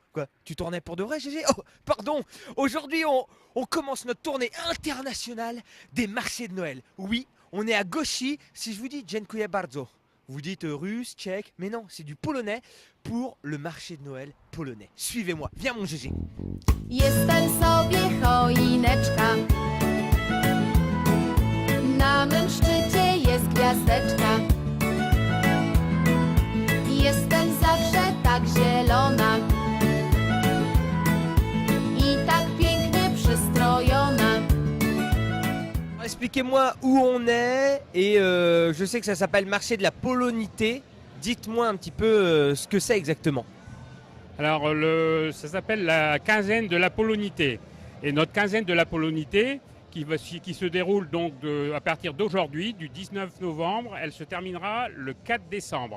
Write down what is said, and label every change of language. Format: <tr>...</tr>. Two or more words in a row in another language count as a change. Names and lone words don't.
<fr>Quoi, tu tournais pour de vrai, GG? Oh, pardon. Aujourd'hui, on commence notre tournée internationale des marchés de Noël. Oui, on est à Goshi. Si je vous dis</fr> <pl>Dziękuję bardzo,</pl> <fr>vous dites russe, tchèque, mais non, c'est du polonais pour le marché de Noël polonais. Suivez-moi, viens mon GG.</fr> <pl>Jestem sobie choineczka. Na mym szczycie jest gwiazdeczka. Jestem zawsze tak zielona i tak pięknie przystrojona.</pl> <fr>Expliquez-moi où on est et je sais que ça s'appelle marché de la polonité. Dites-moi un petit peu ce que c'est exactement. Alors, ça s'appelle la quinzaine de la polonité. Et notre quinzaine de la polonité, qui se déroule donc à partir d'aujourd'hui, du 19 novembre, elle se terminera le 4 décembre.</fr>